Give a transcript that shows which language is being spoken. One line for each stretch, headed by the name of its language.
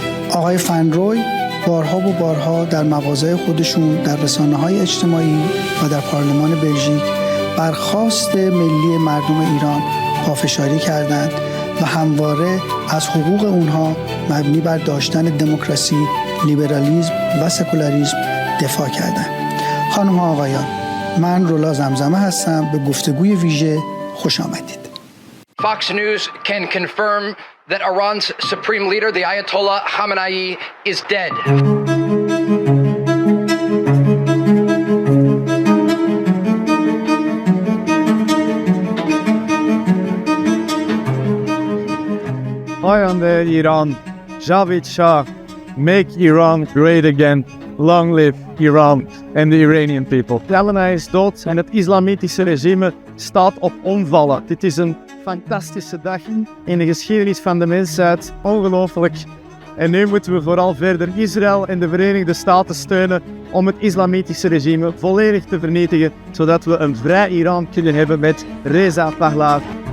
Persian: آقای van Rooy بارها در مواضع خودشون در رسانه‌های اجتماعی و در پارلمان بلژیک بر خواست ملی مردم ایران پافشاری کردند و همواره از حقوق اونها مبنی بر داشتن دموکراسی، لیبرالیسم و سکولاریسم دفاع کردند. خانم ها آقایان، من رولا زمزمه هستم. به گفتگوی ویژه خوش آمدید.
English: Fox News can confirm that Iran's supreme leader, the Ayatollah Khamenei, is dead.
Persian: Ayande Iran, Javid Shah,
English: make Iran great again. Long live Iran and the Iranian people.
Dutch: Khamenei is dood en het islamitische regime staat op omvallen. Dit is een fantastische dag in de geschiedenis van de mensheid. Ongelooflijk. En nu moeten we vooral verder Israël en de Verenigde Staten steunen om het islamitische regime volledig te vernietigen, zodat we een vrij Iran kunnen hebben met Reza Pahlavi.